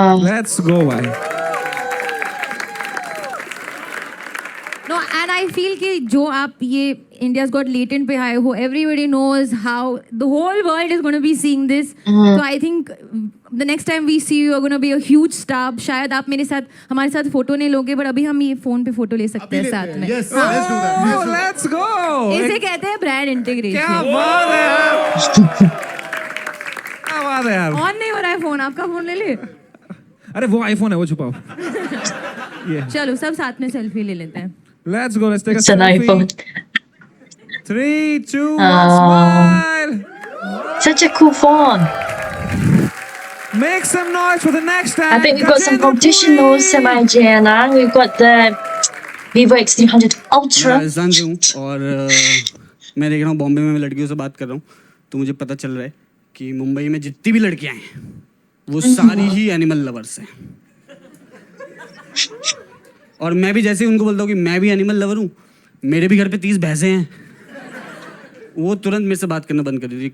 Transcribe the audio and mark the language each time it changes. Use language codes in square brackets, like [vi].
[en] Let's go भाई. No, and I feel [hi] कि जो आप ये India's Got Latent पे आए हो, [en] everybody knows how the whole world is going to be seeing this. So I think the next time we see you are going to be a huge star. [hi] शायद आप मेरे साथ हमारे साथ photo नहीं लोगे, पर अभी हम ये फोन पे फोटो ले सकते हैं साथ में. [en] Yes, let's do that. Oh, let's go. [hi] इसे कहते हैं ब्रांड क्या इंटीग्रेशन. बात है यार. क्या बात है यार. ऑन नहीं हो रहा है फोन, आपका फोन ले ले. अरे वो आईफोन है, वो छुपाओ. चलो सब साथ में सेल्फी ले लेते हैं. [en] Let's go. Let's take a It's an selfie. iPhone. 3, 2, 1, smile. Such a cool phone. Make some noise for the next time. I think we've got some competition though, Samaijian. We've got the Vivo X300 Ultra. [hi] मैं राजस्थान से हूँ और मैं देख रहा हूँ बॉम्बे में मैं लड़कियों से बात कर रहा हूँ, तो मुझे पता चल रहा है कि मुंबई में जितनी भी लड़कियाँ हैं वो सारी ही एनिमल लवर्स हैं. और मैं भी जैसे ही उनको बोलता हूँ कि मैं भी एनिमल लवर हूँ, मेरे भी घर पे 30 भैंसें हैं, वो तुरंत मेरे से बात करना बंद कर देती.